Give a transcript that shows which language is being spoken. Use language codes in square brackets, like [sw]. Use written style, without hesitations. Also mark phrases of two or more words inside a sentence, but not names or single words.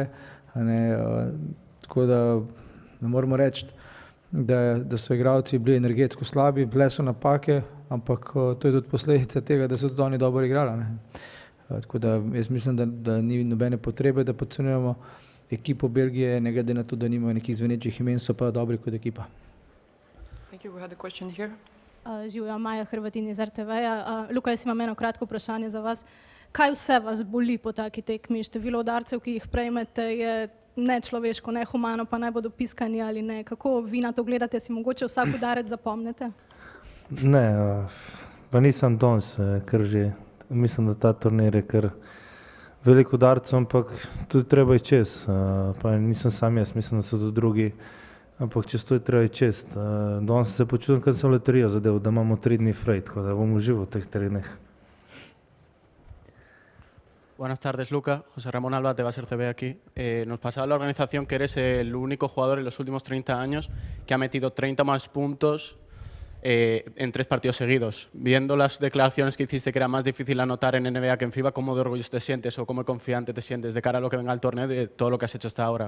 [sl] Tako da ne moramo reči, da so igralci bili energetsko slabi, bile so napake, ampak to je tudi posledica tega, da so tudi oni dobro igrali. Tako da jaz mislim, da ni nobene potrebe, da podcenjujemo ekipo Belgije, ne glede na to, da nimajo nekih zvenečih imen, so pa dobri kot ekipa. [en] Thank you. We had a question here. [sl] Živjo, Maja Hrvatin iz RTV-ja. Luka, jaz imam eno kratko vprašanje za vas. Kaj vse vas boli po taki tekmi? Število udarcev, ki jih prejmete, je nečloveško, nehumano, pa naj bodo piskani ali ne. Kako vi na to gledate? Si mogoče vsak udarec zapomnite? Ne, pa nisem danes, ker že mislim, da ta turnir je kar veliko udarcev, ampak tudi treba je čez. Pa nisem sam jaz, mislim, da so tudi drugi, ampak čez to je treba je čez. Danes se počutim, kad sem loterijo zadev, da imamo 3 dni fraj, tako da bom užival v teh 3 dneh. [es] Buenas tardes, Luka. José Ramón Alba, de Baser TV aquí. Nos pasaba la organización que eres el único jugador en los últimos 30 años que ha metido 30 más puntos en 3 partidos seguidos. Viendo las declaraciones que hiciste que era más difícil anotar en NBA que en FIBA, ¿cómo de orgulloso te sientes o cómo confiante te sientes de cara a lo que venga al torneo de todo lo que has hecho hasta ahora?